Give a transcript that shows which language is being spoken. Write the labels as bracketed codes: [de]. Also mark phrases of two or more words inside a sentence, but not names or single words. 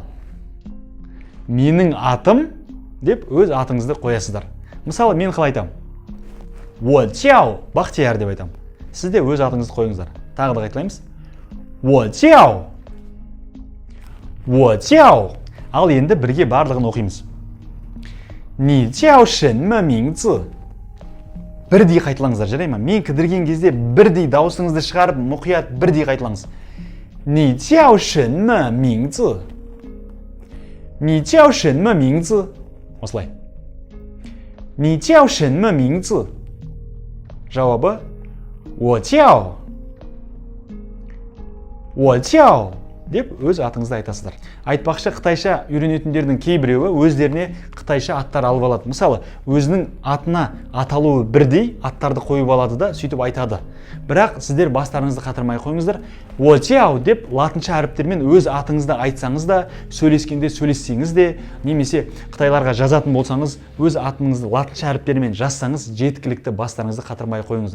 [kk] Менің атым деп өз атыңызды қоясыздар. Мысалы, мен қалай айтамын? [zh] 我 叫, [kk] Бақтияр деп айтамын. Сіз де өз атыңызды қойыңыздар. [zh] Тағы да қайталаймыз. 我 叫 我 叫. [kk] Ал енді бірге барлығын оқимыз. [zh] 你叫什么名字? [kk] Бірдей қайталаңыздар, жарай ма? Мен кідірген кезде бірдей дауысыңызды шығарып, мұқият бірдей қайталаңыз. [zh] 你叫什么名字? 你叫什么名字? Осылай. 你叫什么名字? Жауабы. 我叫. 我叫. [kk] Деп өз атыңызды айтасыздар. Айтпақшы, қытайша үйренетіндердің кейбіреуі өздеріне қытайша аттар алып алады. Мысалы, өзінің атына аталуы бірдей аттарды қойып алады да сөйтіп айтады. Бірақ сіздер бастарыңызды қатырмай қойыңыздар. Уочяо деп латынша әріптермен өз атыңызды айтсаңыз да, сөйлескенде сөйлессеңіз де, немесе қытайларға жазатын болсаңыз, өз атыңызды латынша әріптермен жазсаңыз, жеткілікті бастарыңызды қатырмай қойыңыздар.